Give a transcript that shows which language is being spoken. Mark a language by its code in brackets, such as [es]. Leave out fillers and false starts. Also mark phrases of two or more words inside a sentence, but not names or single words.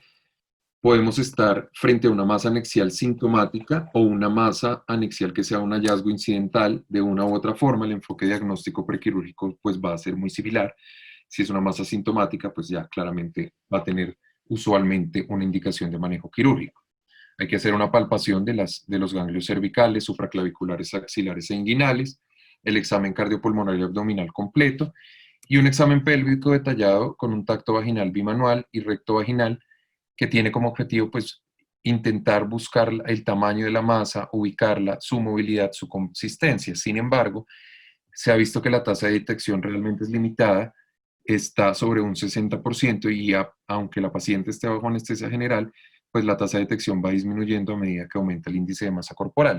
[es] Podemos estar frente a una masa anexial sintomática o una masa anexial que sea un hallazgo incidental. De una u otra forma, el enfoque diagnóstico prequirúrgico pues va a ser muy similar. Si es una masa sintomática, pues ya claramente va a tener usualmente una indicación de manejo quirúrgico. Hay que hacer una palpación de los ganglios cervicales, supraclaviculares, axilares e inguinales, el examen cardiopulmonar y abdominal completo, y un examen pélvico detallado con un tacto vaginal bimanual y recto vaginal que tiene como objetivo pues intentar buscar el tamaño de la masa, ubicarla, su movilidad, su consistencia. Sin embargo, se ha visto que la tasa de detección realmente es limitada, está sobre un 60% y aunque la paciente esté bajo anestesia general, pues la tasa de detección va disminuyendo a medida que aumenta el índice de masa corporal.